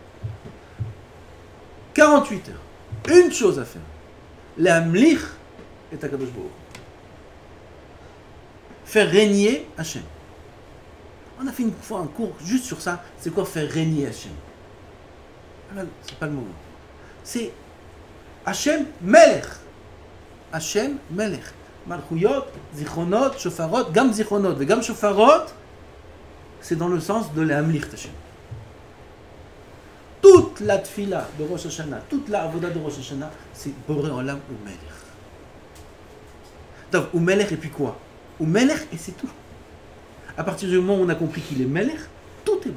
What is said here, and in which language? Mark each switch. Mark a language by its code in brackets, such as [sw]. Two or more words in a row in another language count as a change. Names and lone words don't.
[fr] 48 heures. Une chose à faire. [he] להמליך את הקדוש ברוך. [fr] Faire régner Hachem. On a fait une fois un cours juste sur ça. C'est quoi faire régner Hachem? C'est pas le moment. C'est [he] השם מלך. השם מלך. מלכויות, זכרונות, שופרות, גם זכרונות, et גם שופרות, [fr] c'est dans le sens de [he] להמליך השם. [fr] Toute la tfila de Rosh Hashanah, toute la avoda de Rosh Hashanah, c'est [he] בורא עולם [fr] ou Melech. Donc, ou Melech et puis quoi? Ou Melech et c'est tout. À partir du moment où on a compris qu'il est Melech, tout est bon.